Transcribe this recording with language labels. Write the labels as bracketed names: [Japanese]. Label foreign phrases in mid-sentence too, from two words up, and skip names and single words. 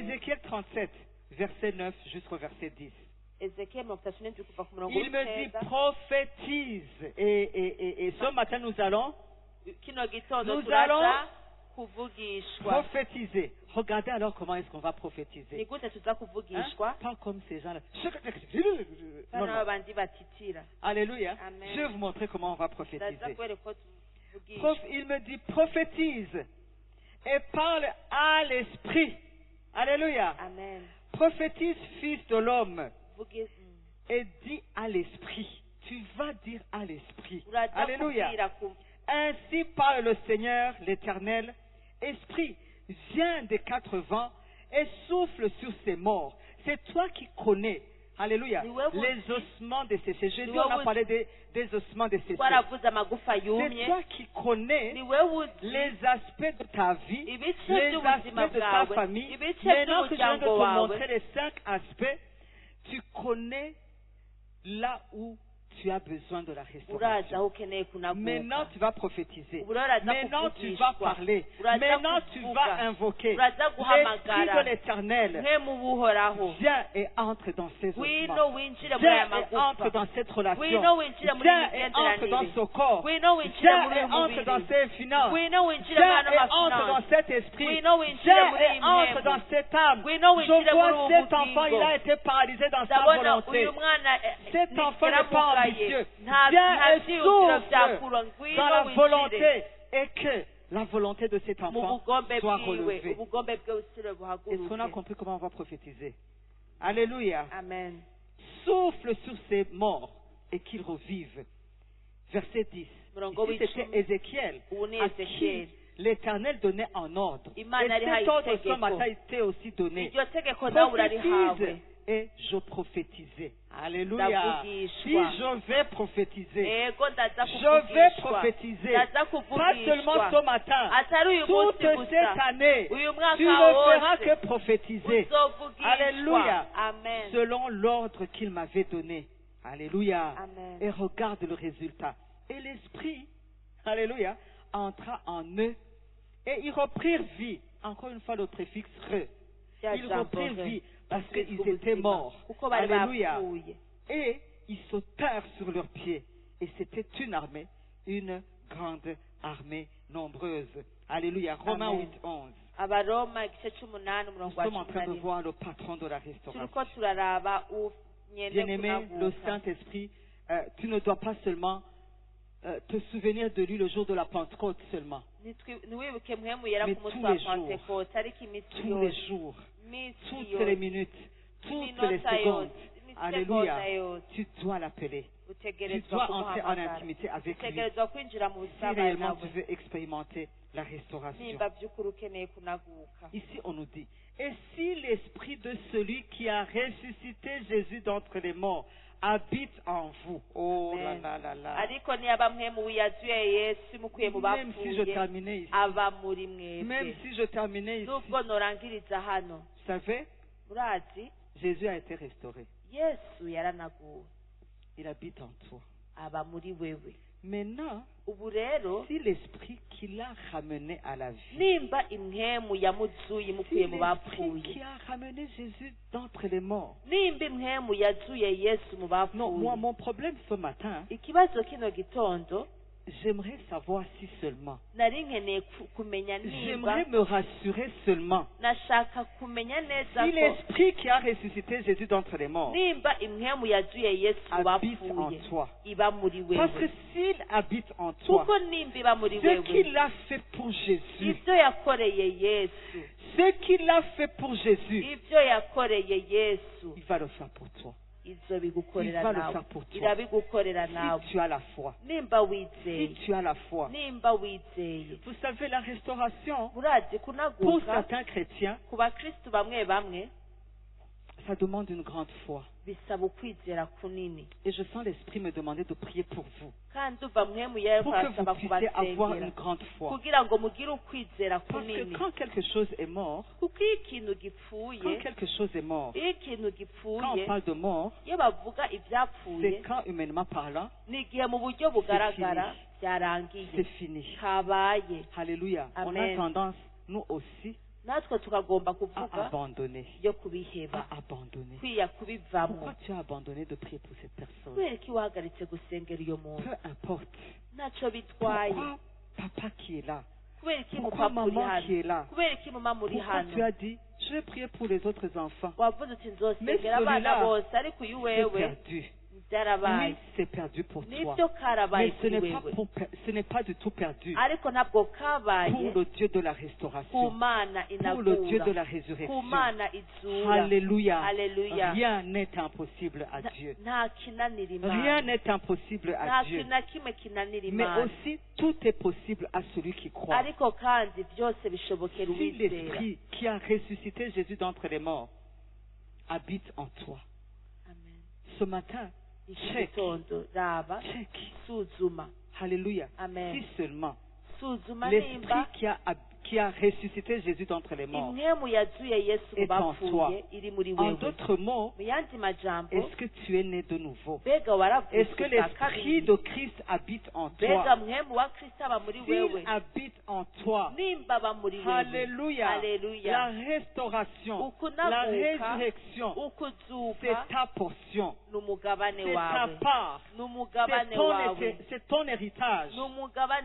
[French] Ézéchiel 37, verset 9 jusqu'au verset 10. [Rundi] Ezekiel 37 kuva ku murongo [French] Il me dit [Rundi] w'icenda. [French] prophétise. Et ce matin, nous allons [Rundi] Kino gitondo [French] Nous [Rundi] turaja [French] allons [Rundi] kuvugishwa. [French] prophétiser. Regardez alors comment est-ce qu'on va [Rundi] Ni [French] prophétiser. [Rundi] gute tuza Hein? kuvugishwa? [French] Pas comme ces gens-là. [Rundi] Bano [French] Non, non. [Rundi] babandi batitira. [French] Alléluia. Amen. Je vais vous montrer comment on va [Rundi] Ndaza [French] prophétiser. [Rundi] kwereka ko tuvugishwa. [French] Il me dit prophétise et parle à l'esprit. Alléluia. Amen. Prophétise, fils de l'homme, [Rundi] Vuge [French] et dis à l'esprit. Tu vas dire à l'esprit. [Rundi] uraza [French] Alléluia. [Rundi] kubwira ku [French] Ainsi parle le Seigneur, l'Éternel. Esprit, viens des quatre vents et souffle sur ces morts. C'est toi qui connais, alléluia, les ossements desséchés. Jésus, on a parlé des ossements desséchés. [Rundi] twaravuze amagufa [French] C'est [Rundi] yumye. [French] toi qui connais [Rundi] Ni wewe uzi [French] les aspects de ta vie, [Rundi] ibice [French] les [Rundi] by'ubuzima [French] aspects de ta [Rundi] bwawe, [French] famille. [Rundi] ibice [French] Maintenant que je viens de te [Rundi] by'umuryango wawe. [French] montrer les 5 aspects, tu connais là où tu as besoin de la [Rundi] uraza [French] restauration. [Rundi] aho ukeneye [French] Maintenant, [Rundi] kunaguka. [French] tu vas prophétiser. [Rundi] Ubu rero uraza [French] Maintenant, tu vas [Rundi] kuvugishwa. [French] parler. [Rundi] Uraza [French] Maintenant, tu [Rundi] kuvuga. [French] vas invoquer [Rundi] Uraza [French] l'Esprit [Rundi] guhamagara. [French] de l'Éternel. [Rundi] mwe mu buhoraho. [French] Viens et entre dans ces [Rundi] Ngwino [French] ossements. [Rundi] winjire muri aya [French] Viens et entre [Rundi] magufa. [French] dans cette relation. [Rundi] Ngwino winjire muri [French] Viens [Rundi] iyi [French] et entre dans [Rundi] migenderanire. [French] ce corps. [Rundi] Ngwino winjire [French] Viens [Rundi] muri [French] et [Rundi] uyu [French] entre dans [Rundi] mubiri. [French] ces finances. [Rundi] Ngwino winjire muri [French] Viens [Rundi] ano [French] et entre dans [Rundi] mafinansi. [French] cet esprit. [Rundi] Ngwino winjire [French] Viens [Rundi] muri [French] et [Rundi] iyi [French] entre [Rundi] mpemu. [French] dans cette âme. [Rundi] Ngwino winjire [French] Je [Rundi] muri [French] vois [Rundi] ubu [French] cet enfant, il [Rundi] bugingo. [French] a été paralysé dans sa [Rundi] ndabona [French] volonté. [Rundi] uyu mwana [French] Cet enfant n'est pas [Rundi] yaramugaye. [French] ambitieux. [Rundi] nta [French] Viens [Rundi] nta [French] et [Rundi] vyiyumviro [French] souffle [Rundi] vyakura. [French] dans [Rundi] Ngwino [French] la [Rundi] winjire [French] volonté et que la volonté de cet [Rundi] mu [French] enfant [Rundi] bugombe [French] soit [Rundi] bwiwe. [French] relevée. [Rundi] ubugombe bwe busire [French] Est-ce qu'on a [Rundi] buhaguruke. [French] compris comment on va prophétiser? Alléluia. Amen. Souffle sur ces morts et qu'ils revivent. Verset 10. [Rundi] Murongo [French] Ici, c'était [Rundi] w'icumi. [French] Ézéchiel [Rundi] Ubu ni [French] à [Rundi] Ezekiel. [French] qui l'Éternel donnait en ordre. Et [Rundi] Imana yari [French] cet ordre [Rundi] itegeko. [French] ce matin été aussi donné. [Rundi] iryo tegeko nawe urarihawe. [French] Prophétise et je prophétisais. Alléluia. [Rundi] Ndavugishwa. [French] Si je vais prophétiser, [Rundi] ego ndaza [French] je vais [Rundi] kuvugishwa. [French] prophétiser. [Rundi] ndaza [French] Pas seulement ce [Rundi] kuvugishwa. [French] matin. [Rundi] atari uyu [French] Toute [Rundi] munsi [French] cette [Rundi] gusa. [French] année, [Rundi] uyu [French] tu [Rundi] mwaka [French] ne feras [Rundi] wose [French] que prophétiser. Alléluia. [Rundi] uzovugishwa. Amen. [French] Selon l'ordre qu'il m'avait donné. Alléluia. Amen. Et regarde le résultat. Et l'Esprit, alléluia, entra en eux et ils reprirent vie. Encore une fois le préfixe re. Ils reprirent vie parce qu'ils étaient morts. [Rundi] kuko bari [French] Alléluia. [Rundi] bapfuye. [French] Et ils sautèrent sur leurs pieds. Et c'était une armée, une grande armée nombreuse. Alléluia. Romains Amen. 8, 11. [Rundi] abaroma igice c'umunani [French] Nous [Rundi] umurongo wa [French] sommes en [Rundi] cumi [French] train [Rundi] na [French] de [Rundi] rimwe. [French] voir le patron de la restauration. [Rundi] turiko turaraba unyene [French] Bien-aimé, le [Rundi] kunaguka. [French] Saint-Esprit, tu ne dois pas seulement te souvenir de lui le jour de la Pentecôte seulement. [Rundi] ntiwibuke mpwemu yera [French] Mais [Rundi] ku munsi [French] tous [Rundi] wa [French] les jours. [Rundi] pentekote ariko iminsi [French] Tous les [Rundi] yose [French] jours, [Rundi] iminsi [French] toutes [Rundi] yose [French] les minutes, toutes les [Rundi] iminota [French] secondes. [Rundi] yose imisegonda [French] Alléluia. [Rundi] yose [French] Tu dois l'appeler. Tu [Rundi] utegerezwa [French] dois entrer en [Rundi] kumuhamagara [French] intimité avec lui. [Rundi] utegerezwa kwinjira mu [French] Si [Rundi] busabane [French] réellement tu [Rundi] nawe [French] veux expérimenter la restauration. [Rundi] nimba by'ukuri ukeneye kunaguka. [French] Ici, on nous dit, et si l'esprit de celui qui a ressuscité Jésus d'entre les morts habite en vous. Oh là Amen. là là là. [Rundi] ariko niyaba mpwemu wiyazuye yesu mukuye mu [French] Même si je [Rundi] bapfuye [French] terminais ici, [Rundi] aba muri [French] même [Rundi] mwebwe. [French] si je terminais ici, [Rundi] nubwo norangiriza hano [French] vous savez, [Rundi] murazi [French] Jésus a été restauré. [Rundi] yesu yaranaguwe [French] Il habite en toi. [Rundi] aba muri wewe. [French] Maintenant, [Rundi] ubu rero [French] si l'esprit qui l'a ramené à la vie, [Rundi] nimba impwemu yamuzuye [French] si [Rundi] imukuye mu [French] l'esprit [Rundi] bapfuye, [French] qui a ramené Jésus d'entre les morts. [Rundi] nimba impwemu yazuye yesu mu [French] Non, moi, [Rundi] bapfuye, [French] mon problème ce matin, [Rundi] ikibazo kino gitondo [French] j'aimerais savoir si seulement. [Rundi] nari nkeneye kumenya nimba [French] J'aimerais me rassurer seulement. [Rundi] nashaka kumenya neza [French] Si [Rundi] ko [French] l'esprit qui a ressuscité Jésus d'entre les morts [Rundi] nimba impwemu yazuye yesu mu [French] habite en [Rundi] bapfuye [French] toi. [Rundi] iba muri [French] Parce que [Rundi] wewe, [French] s'il habite en toi, [Rundi] kuko nimba iba muri [French] ce [Rundi] wewe, [French] qu'il a fait pour Jésus, [Rundi] ibyo yakoreye yesu, [French] ce qu'il a fait pour Jésus, [Rundi] ibyo yakoreye yesu [French] il va le faire pour toi. [Rundi] izo bigukorera [French] Il va le [Rundi] nawe, [French] faire pour toi. [Rundi] irabigukorera nawe [French] Si tu as la foi, [Rundi] nimba [French] si [Rundi] wizeye, [French] tu as la foi. [Rundi] nimba wizeye. [French] Vous savez, la restauration, [Rundi] murazi [French] pour [Rundi] kunaguka [French] certains chrétiens, [Rundi] ku bakristu bamwe bamwe [French] ça demande une grande foi. [Rundi] bisaba ukwizera kunini, [French] Et je sens l'Esprit me demander de prier pour vous, [Rundi] kandi uva mpwemu yari [French] pour que [Rundi] arasaba [French] vous puissiez avoir [Rundi] kubasengera [French] une grande foi. [Rundi] kugira ngo mugire ukwizera [French] Parce que [Rundi] kunini, [French] quand quelque chose est mort, [Rundi] kuko iyo ikintu [French] quand [Rundi] gipfuye, [French] quelque chose est mort, [Rundi] iyo ikintu [French] quand [Rundi] gipfuye, [French] on parle de mort, [Rundi] iyo bavuga [French] c'est [Rundi] ibyapfuye [French] quand humainement parlant, [Rundi] ni igihe mu buryo bugaragara [French] c'est [Rundi] byarangiye [French] fini. [Rundi] kabaye. [French] Alléluia. On a [Rundi] Amen. [French] tendance, nous aussi, [Rundi] natwe tukagomba [French] à [Rundi] kuvuga [French] abandonner. [Rundi] yo kubiheba [French] À abandonner. [Rundi] kwiya kubivamo. [French] Pourquoi tu as abandonné de prier pour cette personne? [Rundi] kubera ko wahagaritse gusengera iyo muntu [French] Peu importe. [Rundi] ntacyo bitwaye. [French] Pourquoi papa qui est là? [Rundi] kubera ko [French] Pourquoi [Rundi] umupapa uri [French] maman qui est [Rundi] hano, [French] là? [Rundi] kubera ko umumama uri [French] Pourquoi [Rundi] hano [French] tu as dit, je vais prier pour les autres enfants? [Rundi] wavuze uti [French] Mais [Rundi] nzosengera abana [French] celui-là, [Rundi] bose ariko uyu [French] C'est [Rundi] wewe [French] perdu. [Rundi] byarabaye. [French] Oui, c'est perdu pour toi. [Rundi] nibyo karabaye [French] Mais ce [Rundi] kuri [French] n'est pas, [Rundi] wewe [French] ce n'est pas du tout perdu [Rundi] ariko ntabwo [French] pour [Rundi] kabaye [French] le Dieu de la [Rundi] ku [French] restauration, [Rundi] mana [French] pour le Dieu de [Rundi] inagura [French] la [Rundi] ku [French] résurrection. [Rundi] mana izura. [French] Alléluia. [Rundi] Alléluia. [French] Rien n'est impossible à Dieu. [Rundi] nta kinanira [French] Rien [Rundi] imana [French] n'est impossible [Rundi] nta [French] à Dieu. [Rundi] kintu na kimwe kinanira [French] Mais [Rundi] imana [French] aussi, tout est possible à celui qui croit. [Rundi] ariko kandi byose bishobokera [French] Si [Rundi] uwizera. [French] l'Esprit qui a ressuscité Jésus d'entre les morts habite en toi, [Rundi] Amen. [French] ce matin, [Rundi] iki [French] check, [Rundi] gitondo raba [French] check. [Rundi] suzuma. [French] Alléluia. [Rundi] Amen. [French] Si seulement [Rundi] suzuma [French] l'Esprit [Rundi] nimba [French] qui a ressuscité Jésus d'entre les morts, [Rundi] imwemu yazuye yesu mu [French] est en toi. [Rundi] bapfuye iri muri [French] en [Rundi] wewe. [French] d'autres mots, [Rundi] mu yandi majambo [French] est-ce que tu es né de nouveau? [Rundi] mbega waravutse [French] Est-ce que [Rundi] bwa [French] l'Esprit [Rundi] kabiri? [French] de Christ habite en [Rundi] mbega [French] toi? [Rundi] mwemu wa kristo aba muri wewe. [French] S'il habite en toi, [Rundi] nimba aba muri wewe. [French] Alléluia, la [Rundi] Haleluya. [French] restauration, [Rundi] Ukunaguka, [French] la résurrection, c'est [Rundi] ukuzuka [French] ta portion, [Rundi] n'umugabane [French] c'est ta [Rundi] wawe. [French] part, [Rundi] n'umugabane wawe. [French] c'est ton héritage. [Rundi] n'umugabane